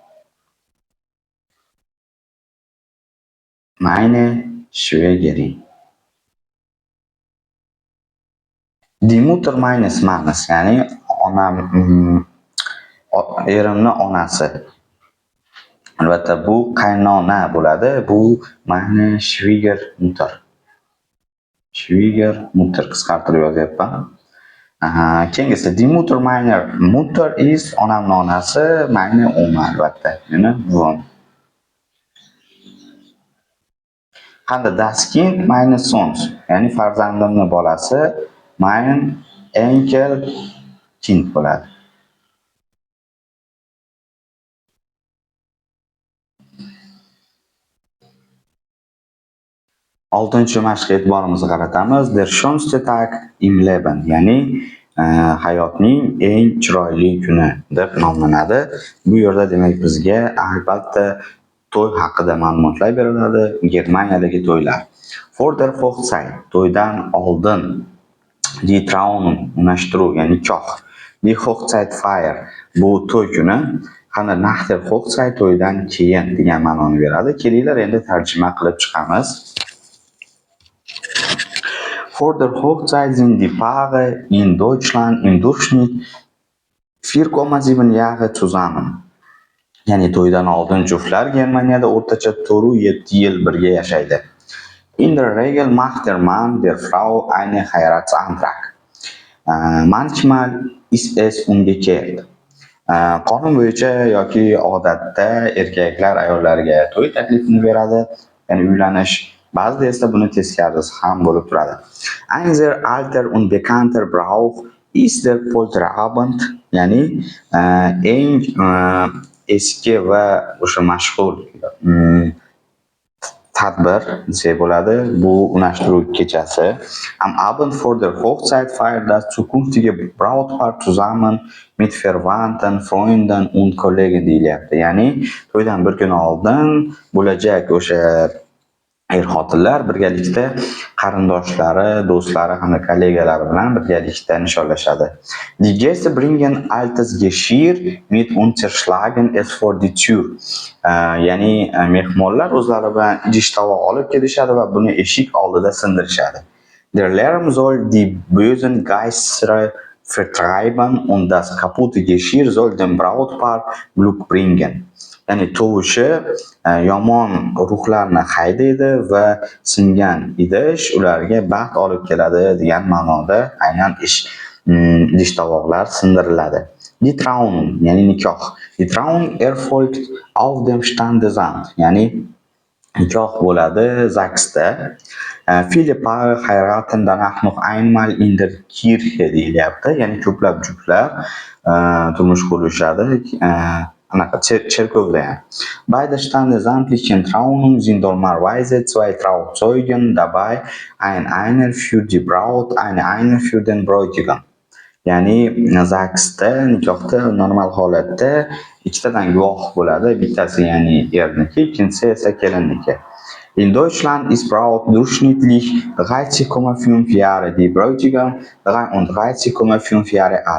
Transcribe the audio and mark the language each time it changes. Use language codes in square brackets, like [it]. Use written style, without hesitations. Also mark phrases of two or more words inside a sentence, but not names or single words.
[de] Meine Schwiegerin. Die Mutter meines Mannes, [uz] ya'ni onam erimni onasi. Albatta bu qaynona bo'ladi. Bu [de] meine Schwiegermutter. [uz] Schwiegermutter qisqartirib yozyapman. [de] Keyingisi die Mutter meiner Mutter ist [uz] onamning onasi, [de] meine Oma albatta. [uz] Meni buvam. [de] Qanda das Kind meines Sohns, [uz] ya'ni farzandimning bolasi, [de] mein Enkelkind [uz] bo'ladi. Oltinchi mashqqa e'tiborimizni qaratamiz. [de] Der schönste Tag im Leben, [uz] ya'ni hayotning eng chiroyli kuni deb nomlanadi. Bu yerda demak bizga albatta to'y haqida ma'lumotlar beriladi. Germaniyadagi to'ylar. [de] Vor der Hochzeit, [uz] to'ydan oldin. [de] Die Trauung, [uz] unashtiruv, ya'ni nikoh. [de] Die Hochzeitfeier, [uz] bu to'y kuni. [de] Qani nach der Hochzeit, [uz] to'ydan keyin degan ma'noni beradi. Kelinglar endi tarjima qilib chiqamiz. [de] Vor der Hochzeit sind die Paare in Deutschland im Durchschnitt 4,7 Jahre zusammen. [uz] Ya'ni to'ydan oldin juftlar Germaniyada o'rtacha 4,7 yil birga yashaydi. [de] In der Regel macht der Mann der Frau einen Heiratsantrag. Manchmal ist es umgekehrt. [uz] Qonun bo'yicha yoki odatda erkaklar ayollarga to'y taklifini beradi, ya'ni uylanish. Ba'zida esa buni teskarisi ham bo'lib turadi. [de] Ein sehr alter und bekannter Brauch ist der Polterabend, [uz] ya'ni eng eski va o'sha mashhur tadbir desak bo'ladi. Bu unashtiruv kechasi. [de] Am Abend vor der Hochzeit feiert das zukünftige Brautpaar zusammen mit Verwandten, Freunden und Kollegen deyilyapti. [uz] Ya'ni to'ydan bir kun oldin bo'lajak o'sha er-xotinlar birgalikda qarindoshlari, do'stlari hamda kollegalari bilan birgalikda nishonlashadi. [de] Die Gäste bringen altes Geschirr mit und zerschlagen es vor die Tür. [uz] Ya'ni mehmonlar o'zlari bilan idish-tovoq olib kelishadi va buni eshik oldida sindirishadi. [de] Der Lärm soll die bösen Geister vertreiben und das kaputte Geschirr soll dem Brautpaar Glück bringen. [uz] Ya'ni tovushi yomon ruhlarni haydaydi va singan idish ularga baxt olib keladi degan ma'noda aynan idish-tovoqlar sindiriladi. [de] Die Trauung, [uz] ya'ni nikoh. [de] Die Trauung erfolgt auf dem Standesamt, [uz] ya'ni nikoh bo'ladi zagsda. [de] Viele Paare heiraten danach noch einmal in der Kirche deyilyapti. [uz] Ya'ni ko'plab juftlar turmush qurishadi. Anaqa cherkovda ham. [de] Beide standesamtlichen Trauungen sind normalerweise zwei Trauzeugen dabei, einer für die Braut, einer für den Bräutigam. [uz] Ya'ni zagsda, nikohda normal holatda ikkitadan guvoh bo'ladi. Bittasi ya'ni erniki, ikkinchisi esa kelinniki. [de] In Deutschland ist Braut durchschnittlich 30,5 Jahre, die Bräutigam 33,5 Jahre alt.